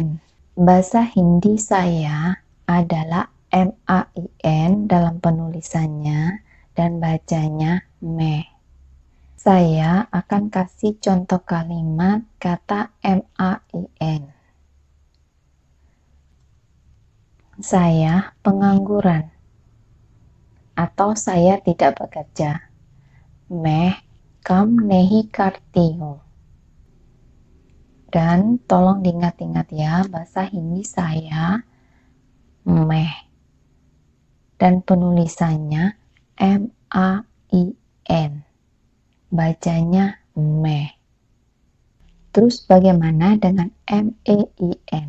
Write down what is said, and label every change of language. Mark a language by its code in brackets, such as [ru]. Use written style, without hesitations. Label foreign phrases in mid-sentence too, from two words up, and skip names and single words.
[id] Bahasa Hindi saya adalah M-A-I-N dalam penulisannya dan bacanya me. Saya akan kasih contoh kalimat kata M-A-I-N. Saya pengangguran atau saya tidak bekerja. [hi] मैं काम नहीं करती हूँ. [id] Dan tolong diingat-ingat ya, bahasa Hindi saya meh dan penulisannya M-A-I-N, bacanya meh. Terus bagaimana dengan M-E-I-N?